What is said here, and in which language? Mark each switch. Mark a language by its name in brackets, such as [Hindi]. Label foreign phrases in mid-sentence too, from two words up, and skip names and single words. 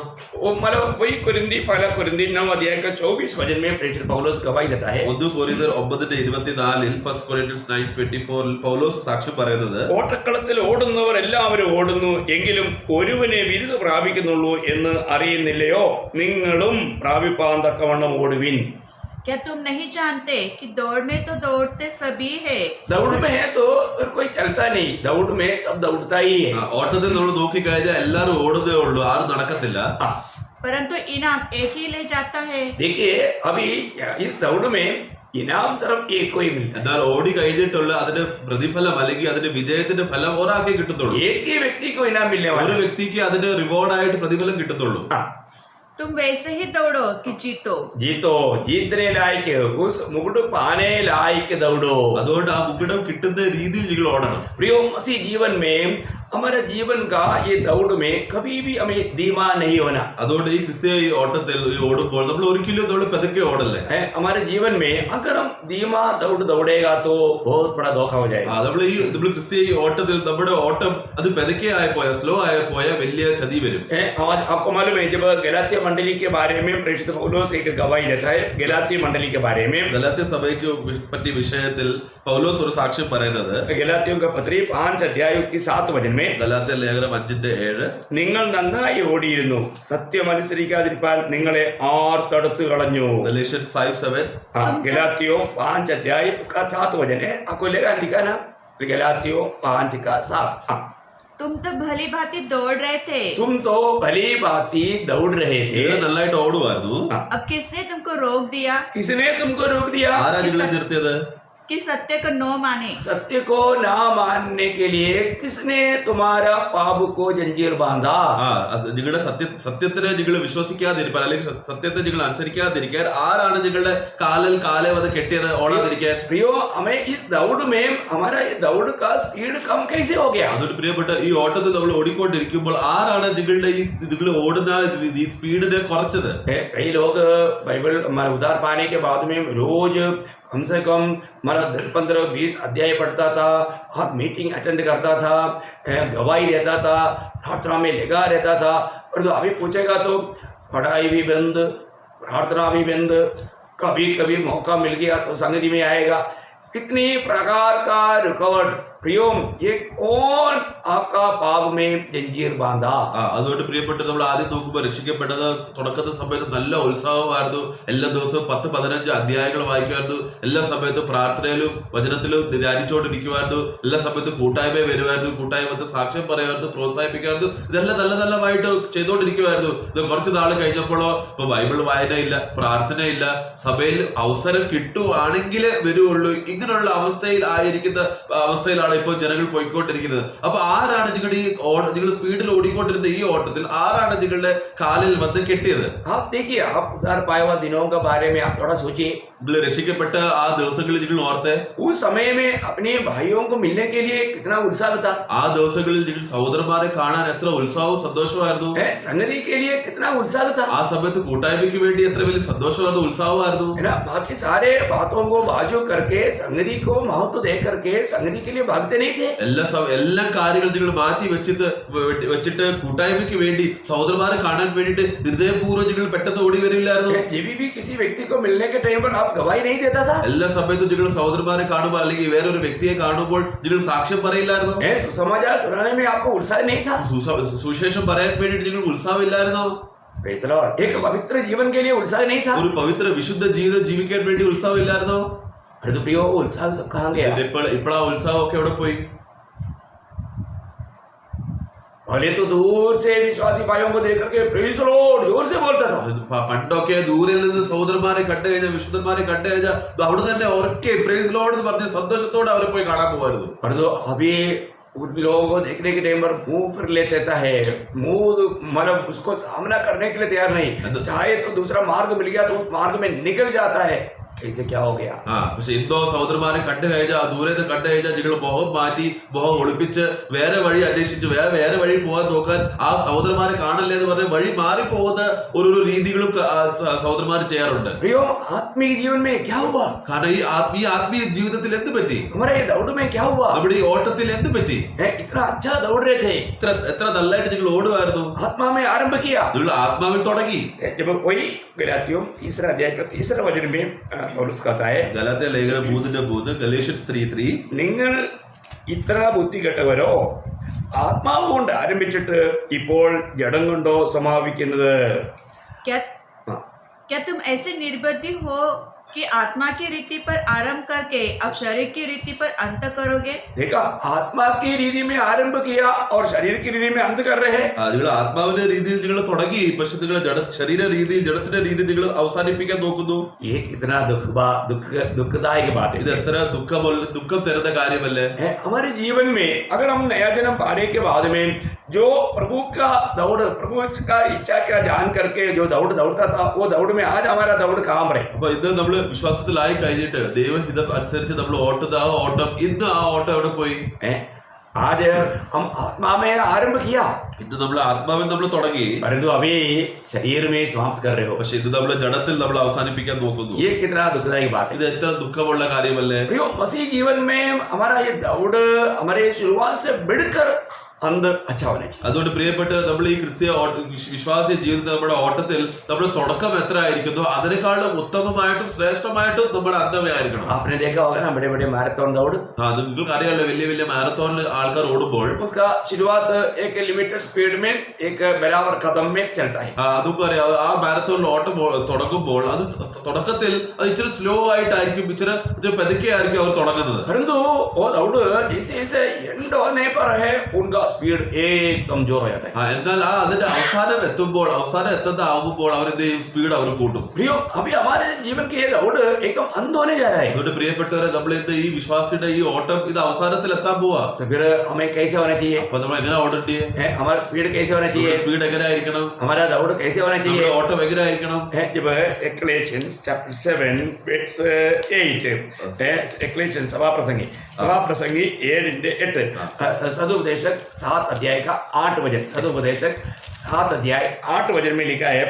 [Hindi] वो मतलब वही पहला कोरिन्थियर 9 अध्याय का 24 वचन में प्रेरित पौलुस गवाही देता है। [Malayalam] 1 കൊരിന്ത്യർ 9:24 1 Corinthians 9:24 പൗലോസ് സാക്ഷ്യം പറയുന്നത്, ഓട്ടക്കളത്തിൽ ഓടുന്നവർ എല്ലാവരും ഓടുന്നു, എങ്കിലും ഒരുവനെ വിരുദ് പ്രാപിക്കുന്നുള്ളൂ എന്ന് അറിയുന്നില്ലയോ? നിങ്ങളും പ്രാപിപ്പാൻ തക്കവണ്ണം ഓടുവിൻ. [Hindi] क्या तुम नहीं जानते कि दौड़ने तो दौड़ते सभी है, दौड़ में है तो फिर कोई चलता नहीं, दौड़ में सब दौड़ता ही है। [Malayalam] ഓട്ടത്തിൽ നമ്മൾ നോക്കിക്കഴിഞ്ഞാൽ എല്ലാവരും ഓടുന്നേ ഉള്ളൂ, ആരും നടക്കത്തില്ല. [Hindi] परंतु इनाम एक ही ले जाता है। देखिए अभी इस दौड़ में इनाम सिर्फ एक को ही मिलता है। [Malayalam] എന്നാൽ ഓടി കഴിഞ്ഞിട്ടുള്ള അതിന്റെ പ്രതിഫലം അല്ലെങ്കിൽ അതിന്റെ വിജയത്തിന്റെ ഫലം ഒരാൾക്കേ കിട്ടത്തുള്ളൂ. [Hindi] एक ही व्यक्ति को इनाम मिलने वाला [Malayalam] ഒരു [Hindi] है। [Malayalam] വ്യക്തിക്ക് അതിന്റെ റിവാർഡായിട്ട് പ്രതിഫലം കിട്ടത്തുള്ളൂ. [Hindi] तुम वैसे ही दौड़ो कि जीतो। जीतो, जीतने लायक उस मुकुट पाने लायक दौड़ो। [Malayalam] അതുകൊണ്ട് ആ മുകിടം കിട്ടുന്ന രീതിയിൽ നിങ്ങൾ ഓടണം. [Hindi] प्रियो मसीह जीवन में हमारे जीवन का ये दौड़ में कभी भी हमें धीमा नहीं होना। [Malayalam] അതുകൊണ്ട് ഈ ക്രിസ്തീയ ഈ ഓട്ടത്തിൽ ഓടുമ്പോൾ നമ്മൾ ഒരിക്കലും നമ്മൾ പതുക്കെ ഓടല്ലേ. [Hindi] हमारे जीवन में अगर हम धीमा दौड़ेगा तो बहुत बड़ा धोखा हो जाएगा। [Malayalam] നമ്മൾ ക്രിസ്തീയ ഈ ഓട്ടത്തിൽ നമ്മുടെ ഓട്ടം അത് പതുക്കെ ആയിപ്പോയ സ്ലോ ആയിപ്പോയ വലിയ ചതി വരും. [Hindi] आज आपको मालूम है जब गलातिया मंडली के बारे में प्रेरित पौलुस एक गवाही देता है, गलातिया मंडली के बारे में [Malayalam] ഗലാത്യ സഭയ്ക്ക് പറ്റിയ വിഷയത്തിൽ പൗലോസ് ഒരു സാക്ഷ്യം പറയുന്നത്, [Hindi] गलातियों का पत्री 5 अध्याय उसकी 7 वचन में, [Malayalam] ഗലാത്യ ലേഖനം 5:7, നിങ്ങൾ നന്നായി ഓടിയിരുന്നു, സത്യമനുസരിക്കാതിരിപ്പാൻ നിങ്ങളെ ആർ തടുത്തു കളഞ്ഞു. Galatians 5:7. [Hindi] गलातियों 5 अध्याय उसका 7 वचन है, आपको लिखा ना, गलातियों 5 का 7। तुम तो भली भांति दौड़ रहे थे, तुम तो भली भांति दौड़ रहे थे, [Malayalam] നിങ്ങൾ നന്നായിട്ട് ഓടുമായിരുന്നു. [Hindi] अब किसने तुमको रोक दिया किसने तुमको रोक दिया? [Malayalam] ആരാ നിങ്ങളെ നിർത്തിയത്? [Hindi] कि सत्य को न माने? सत्य को ना मानने के लिए किसने तुम्हारा पाप को जंजीर बांधा? [Malayalam] നിങ്ങളുടെ സത്യത്തിനെ നിങ്ങൾ വിശ്വസിക്കാതിരിക്കാൻ അല്ലെങ്കിൽ സത്യത്തെ നിങ്ങൾ അനുസരിക്കാതിരിക്കാൻ ആരാണ് നിങ്ങളുടെ കാലെ വന്ന് കെട്ടിയത് ഓടാതിരിക്കാൻ? [Hindi] प्रियो हमें इस दौड़ में हमारा ये दौड़ का स्पीड कम कैसे हो गया? [Malayalam] അതുകൊണ്ട് പ്രിയപ്പെട്ട ഈ ഓട്ടത്തിൽ നമ്മൾ ഓടിക്കൊണ്ടിരിക്കുമ്പോൾ ആരാണ് നിങ്ങളുടെ നിങ്ങൾ ഓടുന്ന ഈ സ്പീഡിനെ കുറച്ചത്? [Hindi] कई लोग बाइबल हमारे उद्धार पाने के बाद में रोज कम से कम हमारा 10, 15, 20 अध्याय पढ़ता था और मीटिंग अटेंड करता था, गवाही देता था, प्रार्थना में लगा रहता था। और तो अभी पूछेगा तो पढ़ाई भी बंद, प्रार्थना भी बंद, कभी कभी मौका मिल गया तो संगति में आएगा। कितनी प्रकार का रुकावट। प्रियो ये कौन आपका पाप में जंजीर बांधा? [Malayalam] അതുകൊണ്ട് പ്രിയപ്പെട്ട നമ്മൾ ആദ്യം നോക്കുമ്പോൾ രക്ഷിക്കപ്പെട്ടത് തുടക്കത്തെ സമയത്ത് നല്ല ഉത്സാഹമായിരുന്നു. എല്ലാ ദിവസവും 10-15 അധ്യായങ്ങൾ വായിക്കുമായിരുന്നു. എല്ലാ സമയത്തും പ്രാർത്ഥനയിലും വചനത്തിലും ധ്യാനിച്ചുകൊണ്ടിരിക്കുമായിരുന്നു. എല്ലാ സമയത്തും കൂട്ടായ്മ വരുമായിരുന്നു, കൂട്ടായ്മ സാക്ഷ്യം പറയുമായിരുന്നു, പ്രോത്സാഹിപ്പിക്കുമായിരുന്നു. ഇതെല്ലാം നല്ലതായിട്ട് ചെയ്തുകൊണ്ടിരിക്കുമായിരുന്നു. ഇത് കുറച്ച് നാൾ കഴിഞ്ഞപ്പോഴോ ഇപ്പൊ ബൈബിൾ വായനയില്ല, പ്രാർത്ഥനയില്ല, സഭയിൽ അവസരം കിട്ടുവാണെങ്കിലേ വരുള്ളൂ. ഇങ്ങനെയുള്ള അവസ്ഥയിലാണ് സ്പീഡിലാണ് ഇപ്പോൾ ജനങ്ങൾ പോയിക്കൊണ്ടിരിക്കുന്നത്. അപ്പൊ ആരാണ് നിങ്ങൾ സ്പീഡിൽ ഓടിക്കൊണ്ടിരുന്ന ഈ ഓട്ടത്തിൽ ആരാണ് നിങ്ങളുടെ കാലിൽ വന്ന് കെട്ടിയത്? [Hindi] आप देखिए, आप उद्धार पाए हुआ दिनों के बारे में आप थोड़ा सोचिए. [Malayalam] നിങ്ങൾ രക്ഷിക്കപ്പെട്ട ആ ദിവസങ്ങളിൽ നിങ്ങൾ ഓർത്തെ, [Hindi] उस समय में अपने भाइयों को मिलने के लिए कितना उत्साह था. [Malayalam] ആ ദിവസങ്ങളിൽ നിങ്ങൾ സഹോദരന്മാരെ കാണാൻ എത്ര ഉത്സാഹവും സന്തോഷമായിരുന്നു. [Hindi] संगति के लिए कितना उत्साह था. [Malayalam] ആ സമയത്ത് കൂട്ടായ്മയ്ക്ക് വേണ്ടി എത്ര വലിയ സന്തോഷമായിരുന്നു, ഉത്സാഹമായിരുന്നു. [Hindi] है ना. बाकी सारे बातों को बाजू करके संगति को महत्व दे करके संगति के लिए भागते नहीं थे. [Malayalam] എല്ലാ കാര്യങ്ങളും നിങ്ങൾ മാറ്റി വെച്ചിട്ട് കൂട്ടായ്മയ്ക്ക് വേണ്ടി സഹോദരന്മാരെ കാണാൻ വേണ്ടിയിട്ട് ഹൃദയപൂർവ്വം നിങ്ങൾ പെട്ടെന്ന് ഓടി വരില്ലായിരുന്നു. [Hindi] जब भी किसी व्यक्ति को मिलने के टाइम पर आप गवाही नहीं देता था. [Malayalam] എല്ലാ സമയത്തും നിങ്ങൾ സഹോദരന്മാരെ കാണുമ്പോൾ അല്ലെങ്കിൽ വേറൊരു വ്യക്തിയെ കാണുമ്പോൾ നിങ്ങൾ സാക്ഷ്യം പറയില്ലായിരുന്നു. [Hindi] सुसमाचार सुनाने में आपको उत्साह नहीं था. [Malayalam] സുശേഷം പറയാൻ വേണ്ടിയിട്ട് നിങ്ങൾ ഉത്സാഹമില്ലായിരുന്നോ? [English] Praise the Lord. [Hindi] एक पवित्र जीवन के लिए उत्साह नहीं था. [Malayalam] ഒരു പവിത്ര വിശുദ്ധ ജീവിതം ജീവിക്കാൻ വേണ്ടി ഉത്സാഹമില്ലായിരുന്നോ? [Hindi] अरे तो प्रियो, उत्साह सब कहाँ गया? [Malayalam] ഇപ്പോൾ ആ ഉത്സാഹം ഒക്കെ എവിടെ പോയി? [Hindi] पहले तो दूर से विश्वासी भाइयों को देख करके [English] Praise the Lord [Hindi] जोर से बोलता था. [Malayalam] പണ്ടൊക്കെ ദൂരയിൽ നിന്ന് സഹോദരന്മാരെ കണ്ടു കഴിഞ്ഞാൽ വിശുദ്ധന്മാരെ കണ്ടു കഴിഞ്ഞാൽ അവിടെ തന്നെ ഉറക്കെ [English] Praise Lord [Malayalam] എന്ന് പറഞ്ഞ് സന്തോഷത്തോടെ അവരെ പോയി കാണാൻ പോകുമായിരുന്നു. [Hindi] पर तो अभी उन लोगों को देखने के टाइम पर मुंह फिर लेता है. मुंह मतलब उसको सामना करने के लिए तैयार नहीं. चाहे तो दूसरा मार्ग मिल गया तो उस मार्ग में निकल जाता है. ऐसे क्या हो गया? [Malayalam] പക്ഷെ ഇന്നോ സഹോദരന്മാരെ കണ്ടു കഴിഞ്ഞാൽ ദൂരെ നിന്ന് കണ്ടു കഴിഞ്ഞാൽ നിങ്ങൾ മുഖം മാറ്റി മുഖം ഒളിപ്പിച്ച് വേറെ വഴി അന്വേഷിച്ച് വേറെ വഴി പോകാൻ നോക്കാൻ ആ സഹോദരന്മാരെ കാണല്ലേ എന്ന് പറഞ്ഞ് വഴി മാറിപ്പോകുന്ന ഒരു രീതികളും സഹോദരന്മാർ ചെയ്യാറുണ്ട്. [Hindi] प्रियो, आत्मीय जीवन में क्या हुआ? [Malayalam] കാരണം ഈ ആത്മീയ ജീവിതത്തിൽ എന്ത് പറ്റി? [Hindi] हमारे ये दौड़ में क्या हुआ? [Malayalam] നമ്മുടെ ഈ ഓട്ടത്തിൽ എന്ത് പറ്റി? [Hindi] इतना अच्छा दौड़ रहे थे. [Malayalam] എത്ര നല്ലതായിട്ട് നിങ്ങൾ ഓടുമായിരുന്നു. [Hindi] आत्मा में आरंभ किया. [Malayalam] നിങ്ങൾ ആത്മാവിൽ തുടങ്ങി. [Hindi] जब वही गलातियों 3 अध्याय का 3 वचन में पौलुस कहता है, [Malayalam] ഗലാത്യ ലേഖനം 3:3, ഗലേഷ്യൻസ് 3:3, നിങ്ങൾ ഇത്ര ബുദ്ധി കെട്ടവരോ ആത്മാവ് കൊണ്ട് ആരംഭിച്ചിട്ട് ഇപ്പോൾ ജഡം കൊണ്ടോ സമാപിക്കുന്നത്. [Hindi] क्या तुम ऐसे निर्बुद्धि हो कि आत्मा की रीति पर आरंभ करके अब शरीर की रीति पर अंत करोगे? देखा, आत्मा की रीति में आरंभ किया और शरीर की रीति में अंत कर रहे हैं. [Malayalam] നിങ്ങൾ ആത്മാവിന്റെ രീതിയിൽ നിങ്ങൾ തുടങ്ങി, പക്ഷെ നിങ്ങൾ ശരീര രീതിയിൽ ജഡത്തിന്റെ രീതിയിൽ നിങ്ങൾ അവസാനിപ്പിക്കാൻ നോക്കുന്നു. [Hindi] ये कितना दुखदायक बात है. [Malayalam] ഇത് എത്ര ദുഃഖം തരുന്ന കാര്യമല്ലേ? [Hindi] हमारे जीवन में अगर हम नया जन्म पाने के बाद में जो प्रभु का दौड़, प्रभु का इच्छा क्या जान करके जो दौड़ता था, वो दौड़ में आज हमारा दौड़ काम रहे. [Malayalam] അപ്പൊ ഇത് നമ്മൾ വിശ്വാസത്തിലായി കഴിഞ്ഞിട്ട് ദൈവഹിതം അനുസരിച്ച് നമ്മൾ ഓട്ടം ഇന്ന് ആ ഓട്ടം എവിടെ പോയി? [Hindi] आज हम आत्मा में आरंभ किया, [Malayalam] ഇന്ന് നമ്മൾ ആത്മാവിൽ നമ്മൾ തുടങ്ങി, [Hindi] परंतु अभी शरीर में समाप्त कर रहे हो. [Malayalam] പക്ഷെ ഇത് നമ്മൾ ജഡത്തിൽ നമ്മൾ അവസാനിപ്പിക്കാൻ നോക്കുന്നു. [Hindi] ये कितना दुखदायक बात है. [Malayalam] ഇത് എത്ര ദുഃഖമുള്ള കാര്യമല്ലേ? [Hindi] प्रियो, मसीह जीवन में हमारा ये दौड़ हमारे शुरुआत से बढ़कर अंत अच्छा होना चाहिए. [Malayalam] അതുകൊണ്ട് പ്രിയപ്പെട്ട നമ്മൾ ഈ ക്രിസ്തീയ വിശ്വാസി ജീവിതത്തിൽ നമ്മുടെ ഓട്ടത്തിൽ നമ്മുടെ തുടക്കം എത്ര ആയിരിക്കുന്നോ അതിനേക്കാളും ഉത്തമമായിട്ടും ശ്രേഷ്ഠമായിട്ടും നമ്മുടെ അന്തമേ ആയിരിക്കണം. [Hindi] आपने देखा होगा ना बड़े बड़े मैराथन दौड़, [Malayalam] അത് നിങ്ങൾക്ക് അറിയാമല്ലോ, വലിയ മാരത്തോണിൽ ആൾക്കാർ ഓടുമ്പോൾ [Hindi] उसका शुरुआत एक [English] limited speed [Hindi] में एक बराबर कदम में चलता है. [Malayalam] അതൊക്കെ അറിയാം. ആ മാരത്തോണിൽ ഓട്ടം തുടങ്ങുമ്പോൾ അത് തുടക്കത്തിൽ അത് ഇച്ചിരി സ്ലോ ആയിട്ടായിരിക്കും, ഇച്ചിരി പതുക്കെ ആയിരിക്കും അവർ തുടങ്ങുന്നത്. [Hindi] परंतु वो दौड़ जैसे जैसे एंड होने पर है उनका स्पीड एकदम जोर हो जाता है. [Malayalam] എന്നാൽ അതിന്റെ അവസാനം എത്തുന്ന ആകുമ്പോൾ അവരെന്ത് ചെയ്യും? സ്പീഡ് അവർ കൂട്ടും. [Hindi] प्रियो, अभी हमारे जीवन के ये दौड़ एकदम अंत होने जा रहा है. [Malayalam] അതുകൊണ്ട് പ്രിയപ്പെട്ടവരെ നമ്മൾ ഇന്ന് ഈ വിശ്വാസിയുടെ ഈ ഓട്ടം ഇത് അവസാനത്തിൽ എത്താൻ പോവാ. [Hindi] तो फिर हमें कैसे होना चाहिए? [Malayalam] അപ്പൊ നമ്മൾ എങ്ങനെ ഓടണ്ടേ? [Hindi] हमारा स्पीड कैसे होना चाहिए? [Malayalam] സ്പീഡ് എങ്ങനെ ആയിരിക്കണം? [Hindi] हमारा दौड़ कैसे होना चाहिए? [Malayalam] നമ്മുടെ ഓട്ടം എങ്ങനെ ആയിരിക്കണം? [Hindi] जब [English] Ecclesiastes chapter 7 verse 8, [Hindi] Ecclesiastes सभा प्रसंगी 7:8, सदुपदेशक 7 अध्याय का 8 वचन, सदुपदेशक 7 अध्याय 8 वचन में लिखा है,